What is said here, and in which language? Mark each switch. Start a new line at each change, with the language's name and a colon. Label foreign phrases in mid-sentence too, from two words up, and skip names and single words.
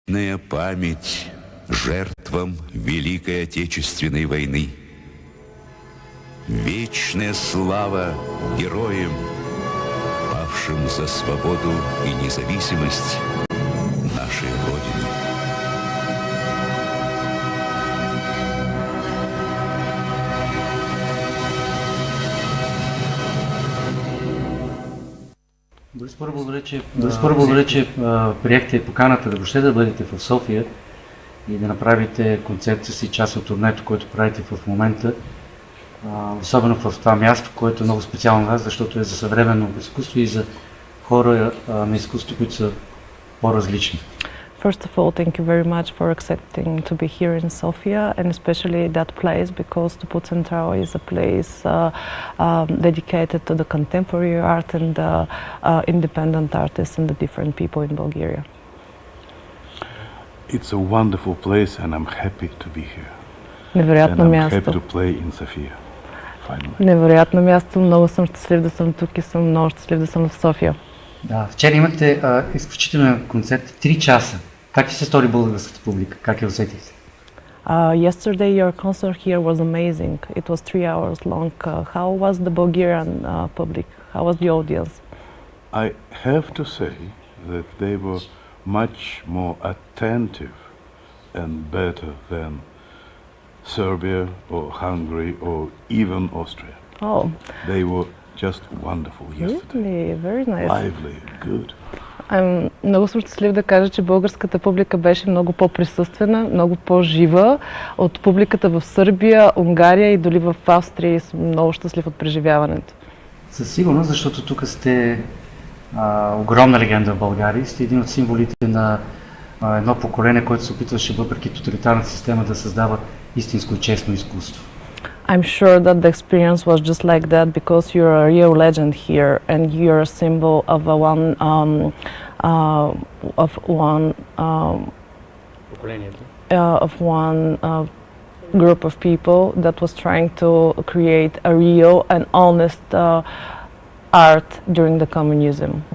Russian: Память жертвам Великой Отечественной войны. Вечная слава героям, павшим за свободу и независимость нашей Родины.
Bulgarian: Борис, благодаря, че приехте поканата да въобще да бъдете в София и да направите концерта си, част от турнето, което правите в момента. Особено в това място, което е много специално за вас, защото е за съвременно изкуство и за хора на изкуство, които са по-различни.
English: First of all, thank you very much for accepting to be here in Sofia, and especially that place, because the Put Central is a place dedicated to the contemporary art and the independent artists and the different people in Bulgaria. It's a wonderful place, and I'm happy to be here.
Bulgarian: Невероятно място.
English: And I'm happy to play in Sofia. Finally.
Bulgarian: Невероятно място. Много съм щастлив да съм тук и съм много щастлив да съм в София. Да, вчера имате изключителен концерт, 3 часа. Как ти се стори българската публика? Как я усетихте?
English: Yesterday your concert here was amazing. It was 3 hours long. How was the Bulgarian public? How was the audience? I have to say that they were much more attentive and better than Serbia or Hungary or even Austria. Oh. They were just wonderful yesterday. Really? Very nice. Lively, good.
Bulgarian: Много съм щастлив да кажа, че българската публика беше много по-присъствена, много по-жива от публиката в Сърбия, Унгария и дори в Австрия, и съм много щастлив от преживяването. Със сигурност, защото тук сте огромна легенда в България, сте един от символите на едно поколение, което се опитваше въпреки тоталитарната система да създава истинско и честно изкуство.
English: I'm sure that the experience was just like that because you're a real legend here and you're a symbol of one group of people that was trying to create a real and honest art during the communism.